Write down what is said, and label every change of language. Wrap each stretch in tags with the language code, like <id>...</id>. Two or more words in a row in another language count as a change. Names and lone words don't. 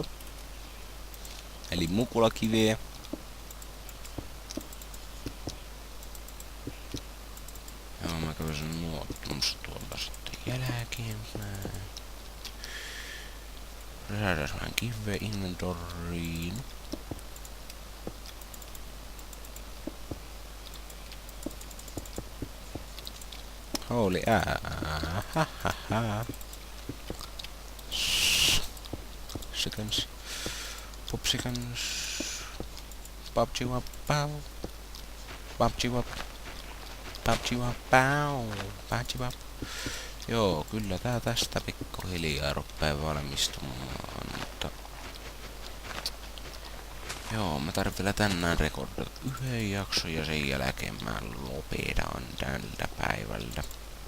<fi>Eli mukulakiveä. Joo, mä kävin sen nuottumassa tuolta sitten jälkeenpäin. Lisätään vähän kiveä inventoriin.</fi> <en>Holy seconds. Pop seconds. PUBG wap pow. PUBG wap. PUBG wap pow. PUBG wap.</en> <fi>Joo, kyllä tää tästä pikkuhiljaa ruppee valmistumaan, mutta... Joo, mä tarvitsen vielä tänään rekordata yhden jakson ja sen jälkeen mä lopetan tältä päivältä.</fi>